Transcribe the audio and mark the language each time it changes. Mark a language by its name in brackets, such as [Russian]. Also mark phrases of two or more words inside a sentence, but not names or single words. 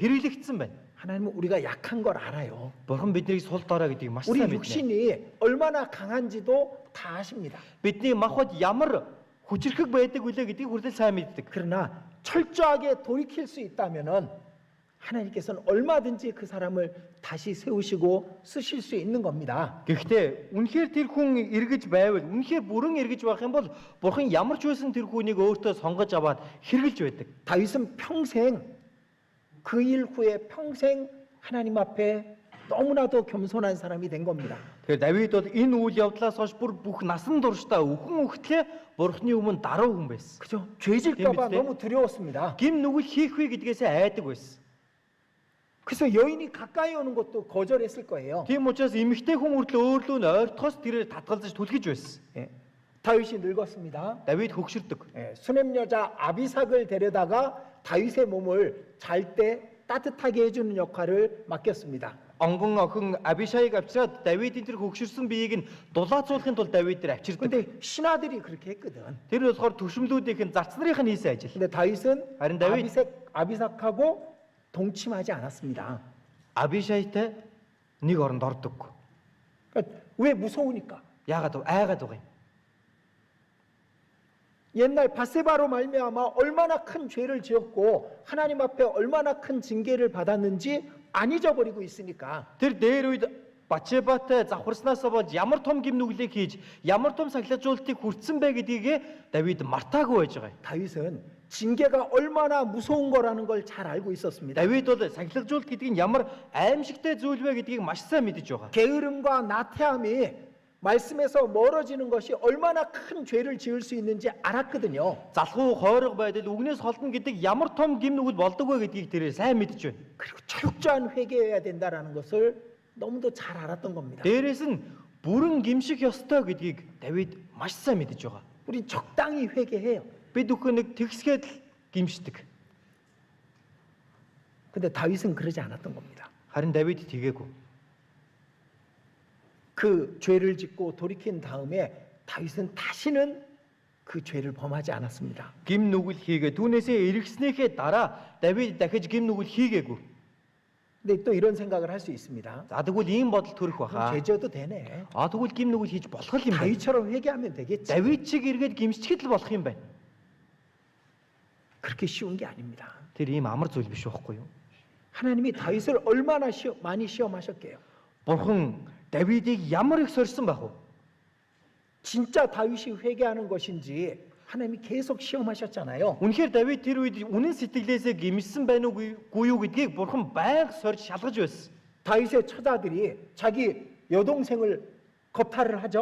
[Mongolian] хэрэглэгдсэн байна. [Korean] 하나님은 우리가 약한 걸 알아요. [Mongolian] Бурхан биднийг сул дорой гэдгийг маш [Korean] 우리 [Mongolian] сайн мэднэ. [Korean] 육신이 얼마나 강한지도 다 아십니다. [Mongolian] Бидний махбод ямар хүчрхэг байдаг үлээ гэдгийг хүртэл сайн мэддэг. [Korean] 그러나 철저하게 돌이킬 수 있다면은 하나님께서는 얼마든지 그 사람을 다시 세우시고 쓰실 수 있는 겁니다. [Mongolian] Гэхдээ үнэхээр тэр хүн эргэж байвал, үнэхээр бүрэн эргэж байх юм бол Бурхан ямар ч байсан тэр хүнийг өөртөө сонгож аваад хэрэгжилж байдаг. [Korean] 다윗은 평생 그 일 후에 평생 하나님 앞에 너무나도 겸손한 사람이 된 겁니다. [Mongolian] Тэгэхээр Давид бол энэ үйл явдлаас хойш бүр бүх насан туршдаа өхөн өгтлээ Бурханы өмнө даруй хүн байсан. [Korean] 그죠? 죄질까봐 재밌지? 너무 두려웠습니다. [Mongolian] Гим нүгэл хийх вэ гэдгээсээ айдаг байсан. [Korean] 그래서 여인이 가까이 오는 것도 거절했을 거예요. [Mongolian] Тийм учраас эмэгтэй хүн хүртэл өөрлөө нь ойртохоос тэрээр татгалзаж түлхэж байсан. [Korean] 예. 다윗이 늙었습니다. [Mongolian] Давид хөгшөрдөг. [Korean] 예. 수냄 여자 아비삭을 데려다가 다윗의 몸을 잘 때 따뜻하게 해주는 역할을 맡겼습니다. [Mongolian] Онгон охин Абишайг авчираад Давидын тэр хөгшөрсөн биеийг нь дулаацуулахын тулд Давид тэр авчирдаг. [Korean] 근데 신하들이 그렇게 했거든. [Mongolian] Тэр болохоор төвшмлүүдийнх нь зарц нарын нь хийсэн ажил. [Korean] 근데 다윗은 [Mongolian] харин Давид [Korean] 아비삭하고 동침하지 않았습니다. [Mongolian] Абишайтай нэг оронд ордог. [Korean] 그러니까 왜 무서우니까. [Mongolian] Яагаад айгаад байгаа юм? [Korean] 옛날 바세바로 말미암아 얼마나 큰 죄를 지었고 하나님 앞에 얼마나 큰 징계를 받았는지 안 잊어버리고 있으니까. [Mongolian] Тэр дээр үед Бачебатай завхарснаасаа болж ямар том гим нүглийг хийж ямар том сахилжуултыг хүртсэн бэ гэдгийг Давид мартаагүй байж байгаа юм. [Korean] 다윗은 징계가 얼마나 무서운 거라는 걸 잘 알고 있었습니다. [Mongolian] Давид бол сахилжуулт гэдэг нь ямар аимшигтай зүйл вэ гэдгийг маш сайн мэдэж байгаа. [Korean] 게으름과 나태함이 말씀에서 멀어지는 것이 얼마나 큰 죄를 지을 수 있는지 알았거든요. [Mongolian] Залхуу хойрог байдал үгнээс холдно гэдэг ямар том гим нүгэл болдог вэ гэдгийг тэр сайн мэдэж байна. [Korean] 그리고 철저한 회개해야 된다라는 것을 너무도 잘 알았던 겁니다. [Mongolian] Дээрээс нь бүрэн гимших ёстой гэдгийг Давид маш сайн мэдэж байгаа. [Korean] 우리 적당히 회개해요. [Mongolian] Бид бүхэн нэг тэгсгээд л гимшдэг. [Korean] 근데 다윗은 그러지 않았던 겁니다. [Mongolian] Харин Давид тэгээгүй. [Korean] 그 죄를 짓고 돌이킨 다음에 다윗은 다시는 그 죄를 범하지 않았습니다. [Mongolian] Гим нүгэл хийгээ түүнээсээ эргэснийхээ дараа Давид дахиж гим нүгэл хийгээгүй. [Korean] 근데 또 이런 생각을 할 수 있습니다. [Mongolian] За тэгвэл ийм бодол төрөх [Korean] 그럼 [Mongolian] баха. [Korean] 죄 지어도 되네. [Mongolian] Тэгвэл гим нүгэл хийж болох юм байна. [Korean] 다윗처럼 회개하면 되겠지. [Mongolian] Давид шиг эргээд гимсчихэд л болох юм байна. [Korean] 그렇게 쉬운 게 아닙니다. [Mongolian] Тэр ийм амар зүйл биш байхгүй юу? [Korean] 하나님이 다윗을 얼마나 많이 시험하셨게요. [Mongolian] Бурхан Давидыг ямар их сорьсон байх вэ? [Korean] 진짜 다윗이 회개하는 것인지 하나님이 계속 시험하셨잖아요. [Mongolian] Үнэхээр Давид тэр үед үнэн сэтгэлээсээ гимсэн байна уугүй юу гэдгийг Бурхан байнга сорж шалгаж байсан. [Korean] 다윗의 처자들이 자기 여동생을 겁탈을 하죠.